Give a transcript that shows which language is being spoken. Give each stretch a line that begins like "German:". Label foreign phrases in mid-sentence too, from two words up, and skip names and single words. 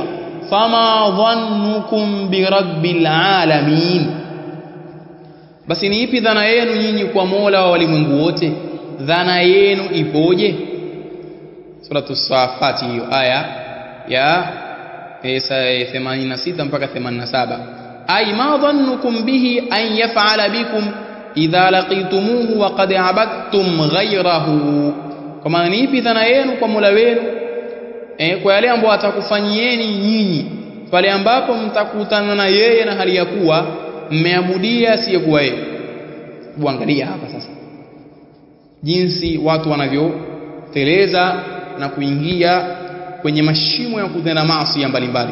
Arabic: فما ظنكم برب العالمين,
Swahili: basi ni ipi dhana yenu nyinyi kwa Mola wa walimwengu wote? Dhana yenu ipoje? Suratu Safati, hiyo aya ya 86 mpaka 87.
Arabic: أي ما ظنكم به أن يفعل بكم إذا لقيتموه وقد عبدتم غيره,
Swahili: kwa maana ipi dhana yenu kwa Mola wenu kwa yale ambayo atakufanyieni nyinyi pale ambapo mtakutana na yeye na hali ya kuwa mmeabudia asiyekuwa yeye. Uangalia hapa sasa jinsi watu wanavyoteleza na kuingia kwenye mashimo ya kutenda maasi mbalimbali.